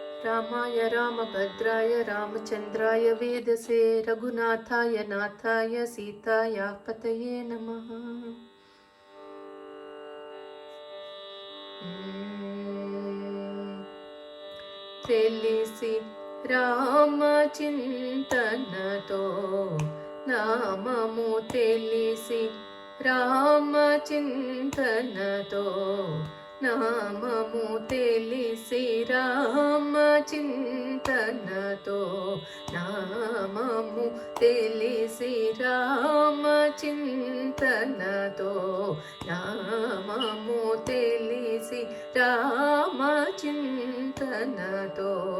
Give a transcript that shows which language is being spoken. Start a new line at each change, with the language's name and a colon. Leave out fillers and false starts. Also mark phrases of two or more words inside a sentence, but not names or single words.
Sanskrit: रामाय रामभद्राय रामचन्द्राय वेदसे रघुनाथाय नाथाय सीताया पतये नमः।
Telugu: తెలిసి రామచింతనతో నామము తెలిసి రామచింతనతో నామము తెలిసి రామచింతనతో నామము తెలిసి రామచింతనతో నామము తెలిసి రామచింతనతో